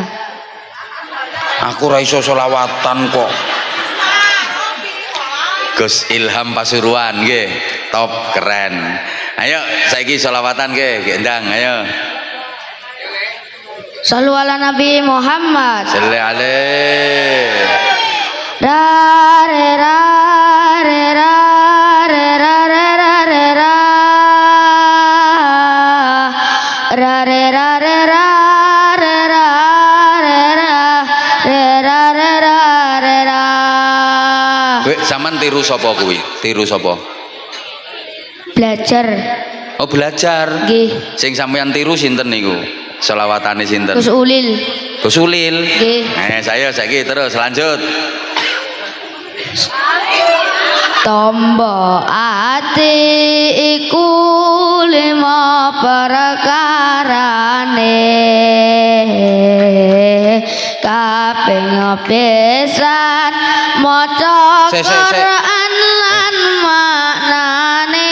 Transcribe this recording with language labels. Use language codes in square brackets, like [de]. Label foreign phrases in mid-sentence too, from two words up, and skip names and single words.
[jv] Aku ra iso selawatan kok. Gus Ilham Pasuruan nggih, top keren. Ayo saiki selawatan nggih, gendang ayo. [ar] صلوا على النبي محمد. صلي عليه. Ra re ra re ra re ra re ra re ra ra re ra re ra re ra re ra re ra re ra re ra. [jv] Kowe sampean tiru sapa kuwi? Tiru sapa? Belajar. Oh, belajar. Nggih. Sing sampean tiru sinten niku? selawatane sinten? Gus Ulil. Gus Ulil. Nggih. Saya saiki terus lanjut. Tombo ati iku lima perkarane kaping pisan maca Quran lan maknane.